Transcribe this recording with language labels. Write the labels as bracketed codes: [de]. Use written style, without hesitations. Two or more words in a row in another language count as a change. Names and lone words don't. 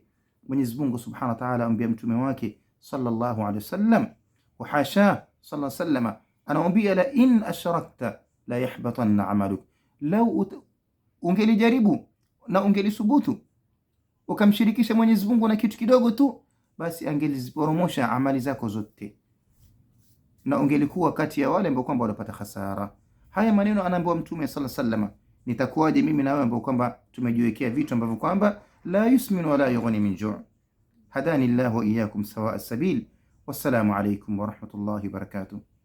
[sw] Mwenyezi Mungu [ar] سبحانه وتعالى [sw] amwambia mtume wake [ar] صلى الله عليه وسلم, وحاشا صلى الله عليه وسلم, [sw] anaambia [ar] لئن أشركت ليحبطن عملك, [sw] lau ungelijaribu na ungelisubutu ukamshirikisha Mwenyezi Mungu na kitu kidogo tu, basi angeliziporomosha amali zako zote na ungelikuwa kati ya wale ambao kwamba wanapata hasara. Haya maneno anaambiwa mtume [ar] صلى الله عليه وسلم. [sw] Nitakuwaje mimi na wewe ambao kwamba tumejiwekea vitu ambavyo kwamba [ar] لا يسمن ولا يغني من جوع'. هدانا الله وإياكم سواء السبيل. والسلام عليكم ورحمة الله وبركاته.